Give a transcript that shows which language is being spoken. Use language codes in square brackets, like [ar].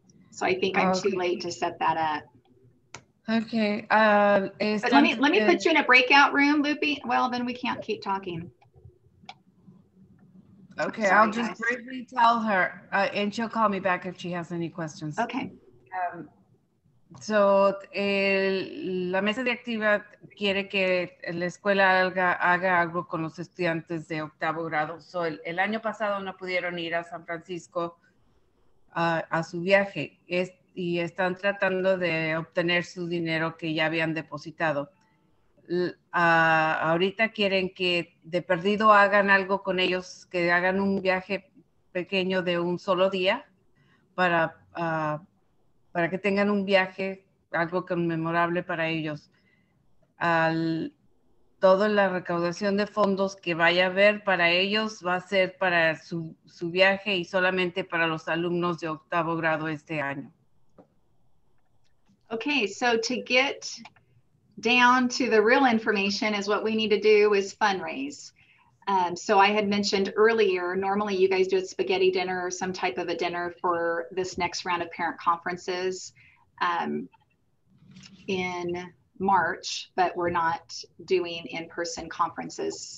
[en] So I think I'm too late to set that up. Okay. But let me put you in a breakout room, Loopy. Well, then we can't keep talking. Okay, Sorry, I'll just briefly tell her, and she'll call me back if she has any questions. Okay. [es] La mesa directiva quiere que la escuela haga algo con los estudiantes de octavo grado. So, el año pasado no pudieron ir a San Francisco a su viaje y están tratando de obtener su dinero que ya habían depositado. Ahorita quieren que de perdido hagan algo con ellos, que hagan un viaje pequeño de un solo día para que tengan un viaje, algo conmemorable para ellos. Toda la recaudación de fondos que vaya a haber para ellos va a ser para su viaje y solamente para los alumnos de octavo grado este año. [en] Okay, so to get down to the real information is what we need to do is fundraise. So I had mentioned earlier, normally you guys do a spaghetti dinner or some type of a dinner for this next round of parent conferences in March, but we're not doing in-person conferences.